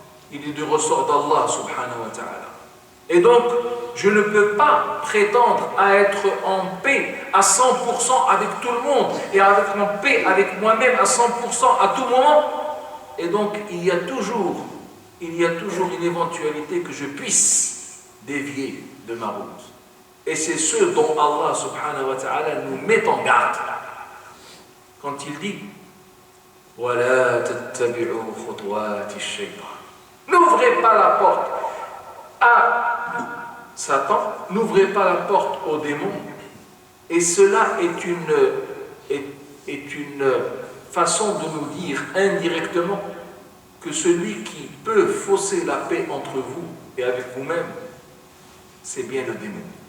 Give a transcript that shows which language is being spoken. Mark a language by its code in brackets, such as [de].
[fr] Il est du ressort d'Allah subhanahu wa ta'ala. Et donc, je ne peux pas prétendre à être en paix à 100% avec tout le monde et à être en paix avec moi-même à 100% à tout moment. Et donc, il y a toujours une éventualité que je puisse dévier de ma route. Et c'est ce dont Allah subhanahu wa ta'ala nous met en garde. Quand il dit [ar] وَلَا تَتَّبِعُوا خُطْوَاتِ الشَّيْطَانِ. [fr] N'ouvrez pas la porte à Satan, n'ouvrez pas la porte aux démons. Et cela est une façon de nous dire indirectement que celui qui peut fausser la paix entre vous et avec vous-même, c'est bien le démon.